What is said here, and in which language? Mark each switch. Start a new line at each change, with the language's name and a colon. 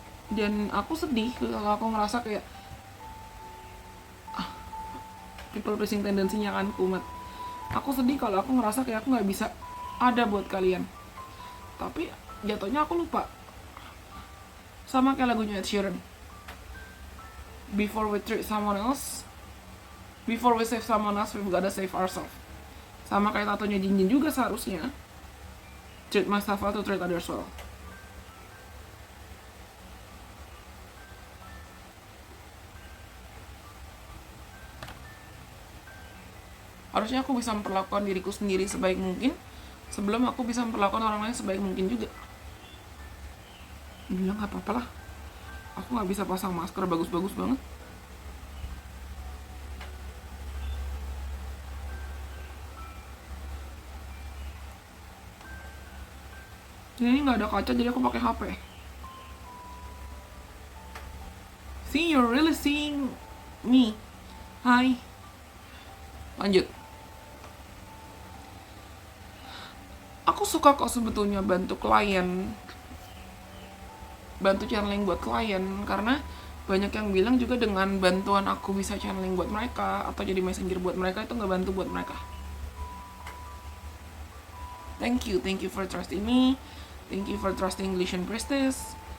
Indonesian: Dan aku sedih kalau aku ngerasa kayak people pleasing tendensinya kan kumat. Aku sedih kalau aku ngerasa kayak aku gak bisa ada buat kalian. Tapi jatuhnya aku lupa. Sama kayak lagunya
English: Ed Sheeran, Before we treat someone else, before we save someone else, we've gotta save ourselves.
Indonesian: Sama kayak tatonya Jinjin juga seharusnya,
English: treat myself well to treat others well.
Indonesian: Harusnya aku bisa memperlakukan diriku sendiri sebaik mungkin sebelum aku bisa memperlakukan orang lain sebaik mungkin juga. Bilang gak apa-apa lah, aku gak bisa pasang masker bagus-bagus banget. Ini gak ada kaca jadi aku pakai HP.
English: See, you're really seeing me.
Indonesian: Hai. Lanjut. Aku suka kok sebetulnya bantu klien, bantu channeling buat klien, karena Banyak yang bilang juga dengan bantuan aku bisa channeling buat mereka atau jadi messenger buat mereka itu nggak bantu buat mereka.
English: Thank you for trusting me, thank you for trusting Elysian Priestess.